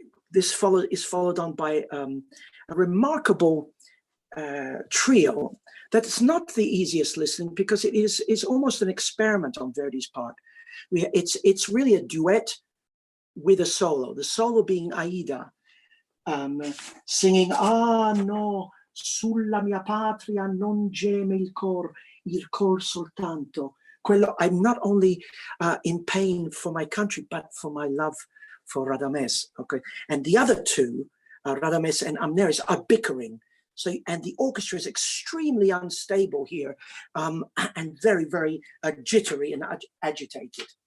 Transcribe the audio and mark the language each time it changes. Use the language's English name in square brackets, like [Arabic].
[English] This is followed on by a remarkable trio that is not the easiest listening because it's almost an experiment on Verdi's part. It's really a duet with a solo. The solo being Aida singing, [Italian] ah no, sulla mia patria non geme il cor soltanto. [English] Quello, I'm not only in pain for my country, but for my love for Radames. Okay, and the other two, Radames and Amneris, are bickering. So, and the orchestra is extremely unstable here, and very, very jittery and agitated.